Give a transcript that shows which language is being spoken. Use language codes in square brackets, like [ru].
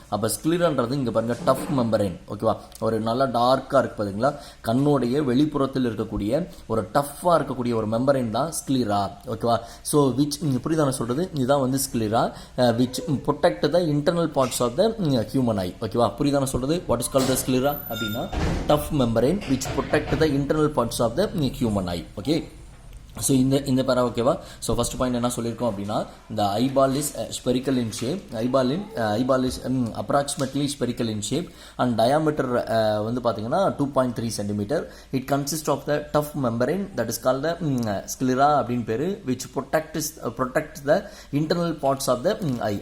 [ta] அப்போ ஸ்க்ளீரான்றது இங்கே பாருங்கள் டஃப் மெம்பரைன். ஓகேவா? ஒரு நல்லா டார்க்காக இருக்குது பார்த்தீங்களா, கண்ணுடைய வெளிப்புறத்தில் இருக்கக்கூடிய ஒரு டஃப்பாக இருக்கக்கூடிய ஒரு மெம்பரைன் தான் ஸ்க்ளீரா. ஓகேவா? ஸோ விச் புரியுதான சொல்கிறது, இதுதான் வந்து [en] Sclera which protect the internal parts of the human eye. [ta] ஓகேவா? புரியுதான சொல்கிறது? [en] what is called the sclera [ta] அப்படின்னா [en] Tough membrane which protect the internal parts of the human eye. [ta] Okay, so இந்த பேரா. ஓகேவா? ஸோ ஃபர்ஸ்ட் பாயிண்ட் என்ன சொல்லியிருக்கோம் அப்படின்னா இந்த [en] Eyeball is spherical in shape. Eyeball is approximately spherical in shape and diameter [ta] வந்து பார்த்தீங்கன்னா [en] 2.3 cm. It consist of the tough membrane that is called the sclera [ta] அப்படின்னு பேர், [en] Which protect the internal parts of the eye.